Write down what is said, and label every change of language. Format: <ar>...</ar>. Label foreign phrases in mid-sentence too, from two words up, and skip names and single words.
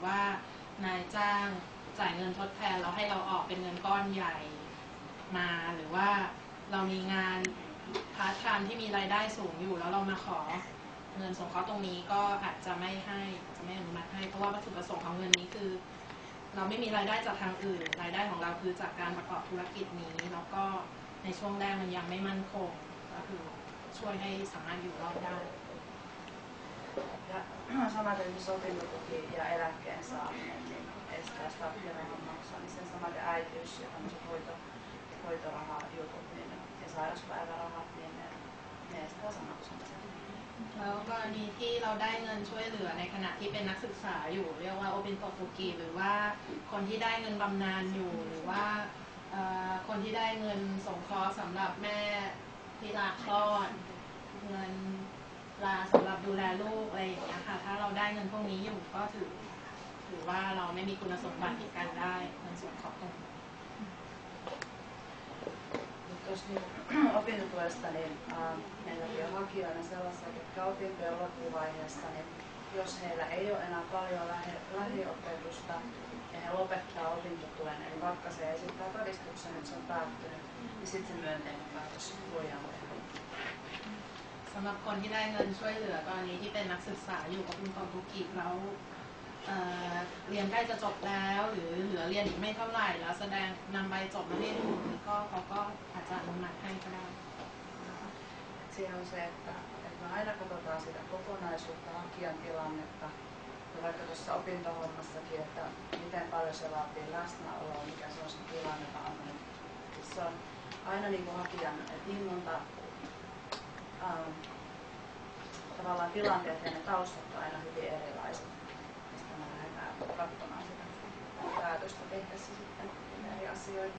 <th>ว่านายจ้างจ่ายเงินทดแทนเราให้เราออกเป็นเงินก้อนใหญ่มาหรือว่าเรามีงานพาร์ทไทม์ที่มีรายได้สูงอยู่แล้วเรามาขอเงินสงเคราะห์ตรงนี้ก็อาจจะไม่อนุมัติให้เพราะว่าวัตถุประสงค์ของเงินนี้คือเราไม่มีรายได้จากทางอื่นรายได้ของเราคือจากการประกอบธุรกิจนี้แล้วก็ในช่วงแรกมันยังไม่มั่นคงก็คือช่วยให้สามารถอยู่รอดได้</th> <fi>Ja samaten jos opintotuki ja eläkkeen saaminen niin estää starttirahan maksamisen. Samaten äitiys ja tämmöiset hoitorahajutut niin, ja sairauspäivärahat, niin ne estää sen maksamisen.</fi> <th>แล้วกรณีที่เราได้เงินช่วยเหลือในขณะที่เป็นนักศึกษาอยู่เรียกว่าโอปินโตฟุกิหรือว่าคนที่ได้เงินบำนาญอยู่หรือว่าคนที่ได้เงินสงเคราะห์สำหรับแม่ที่ลาคลอดเงินลาสำหรับดูแลลูกอะไรอย่างเงี้ยค่ะถ้าเราได้เงินพวกนี้อยู่ก็ถือว่าเราไม่มีคุณสมบัติในการได้เงินสงเคราะห์ตรงนี้</th> <fi>Opintotuesta, niin meilläkin on hakijoina sellaisia, jotka opintojen loppuvaiheessa, niin jos heillä ei ole enää paljon lähiopetusta ja he lopettaa opintotuen, eli vaikka se esittää todistuksen, että se on päättynyt, niin sitten se myönteinen päätös voidaan tehdä.</fi> <th>สำหรับคนที่ได้เงินช่วยเหลือกรณีที่เป็นนักศึกษาอยู่กับคุณกองทุกิแล้วเรียนใกล้จะจบแล้วหรือเหลือเรียนอีกไม่เท่าไหร่แล้วแสดงนำใบจบมาให้ดูก็เขาก็อาจจะอนุมัติให้ก็ได้</th> <fi>Siinä on se, että me aina katsotaan sitä kokonaisuutta, hakijan tilannetta ja vaikka tuossa opintohommassakin, että miten paljon se vaatii läsnäoloa, mikä se on se tilanne, se on aina niin kuin hakijan, että niin monta tavallaan tilanteet ja ne taustat on aina hyvin erilaiset, mistä me lähdetään katsomaan sitä päätöstä tehdessä sitten eri asioita.</fi>